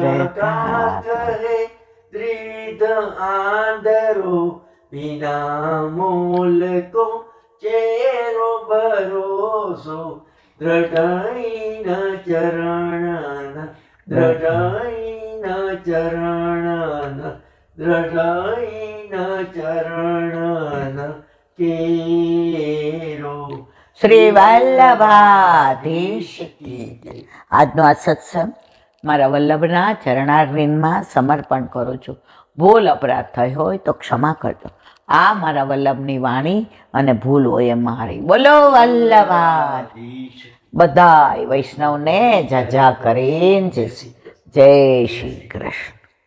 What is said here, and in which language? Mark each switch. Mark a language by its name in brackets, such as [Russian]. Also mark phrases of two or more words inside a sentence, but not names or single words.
[Hindi] का कहे दृढ़ आंधरो बिना मूल को चेरो भरोसो दृढ़ न चरण न दृढ़ न चरण न दृढ़ न चरण न केरो [Gujarati] શ્રી વલ્લભાધીશ કી જય. આજનો આ સત્સંગ મારા વલ્લભના ચરણારવિંદમાં સમર્પણ કરું છું. ભૂલ અપરાધ થઈ હોય તો ક્ષમા કરજો. આ મારા વલ્લભની વાણી અને ભૂલ હોય એ મારી. બોલો વલ્લભા. બધાય વૈષ્ણવને જા કરીને જય શ્રી કૃષ્ણ.